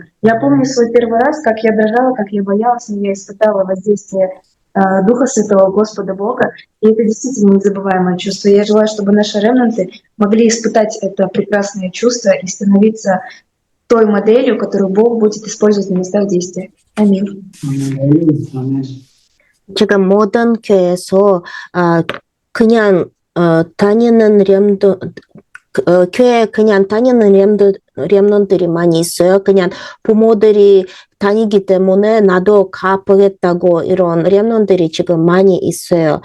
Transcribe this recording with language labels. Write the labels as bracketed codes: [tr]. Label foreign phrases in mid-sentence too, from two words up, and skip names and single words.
[ru] Я помню свой первый раз, как я дрожала, как я боялась, но я испытала воздействие Духа Святого, Господа Бога, и это действительно незабываемое чувство. Я желаю, чтобы наши ремнанты могли испытать это прекрасное чувство и становиться той моделью, которую Бог будет использовать на местах действия. Аминь. [ko] 지금 모든 교회에서 그냥 다니는 교회 그냥 다니는 렘넌트들이 많이 있어요. 그냥 부모들이 다니기 때문에 나도 가보겠다고 이런 렘넌트들이 지금 많이 있어요.